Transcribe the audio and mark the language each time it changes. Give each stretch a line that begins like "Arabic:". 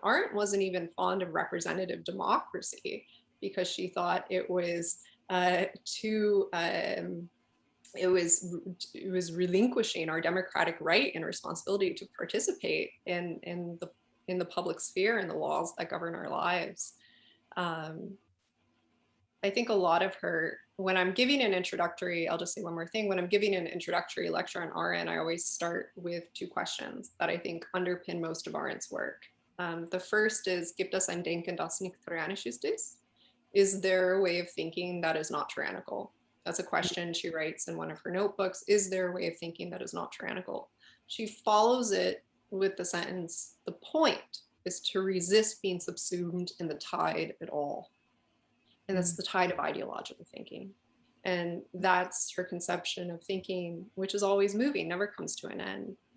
English: Arendt wasn't even fond of representative democracy because she thought it was it was relinquishing our democratic right and responsibility to participate in the public sphere and the laws that govern our lives. I think a lot of her, when I'm giving an introductory, I'll just say one more thing. When I'm giving an introductory lecture on Arendt, I always start with 2 questions that I think underpin most of Arendt's work. The first is,
German: gibt es ein Denken, das nicht tyrannisch ist?
English: Is there a way of thinking that is not tyrannical? That's a question she writes in one of her notebooks. Is there a way of thinking that is not tyrannical? She follows it with the sentence, the point is to resist being subsumed in the tide at all. And that's the tide of ideological thinking. And that's her conception of thinking, which is always moving, never comes to an end.